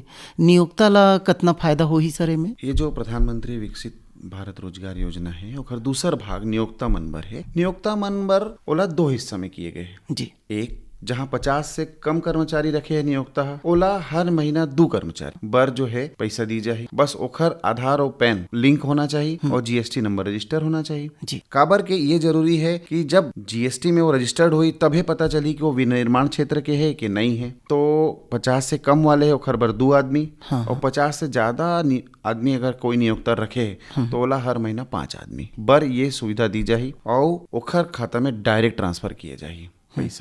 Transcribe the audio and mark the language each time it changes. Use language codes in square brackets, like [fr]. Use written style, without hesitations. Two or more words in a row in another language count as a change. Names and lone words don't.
[hne] नियोक्ता ला कितना फायदा होही सर में? ये जो प्रधानमंत्री विकसित भारत रोजगार योजना है ओकर दूसर भाग नियोक्ता मनबर है। नियोक्ता मनबर ओला 2 हिस्सा में किए गए जी। एक जहां 50 से कम कर्मचारी रखे है नियोक्ता ओला हर महीना 2 कर्मचारी बर जो है पैसा दी जाए। बस ओखर आधार और पैन लिंक होना चाहिए और GST [en] number register [hne] होना चाहिए जी। काबर के ये जरूरी है कि जब GST में वो रजिस्टर्ड हुई तभी पता चली कि वो विनिर्माण क्षेत्र के है कि नहीं है। तो 50 से कम वाले ओखर बर 2 आदमी और 50 से ज्यादा आदमी अगर कोई नियोक्ता रखे तो ओला हर महीना 5 आदमी बर ये सुविधा दी जाए और ओखर खाता में [en] direct transfer [hne] किए जाए पैसा।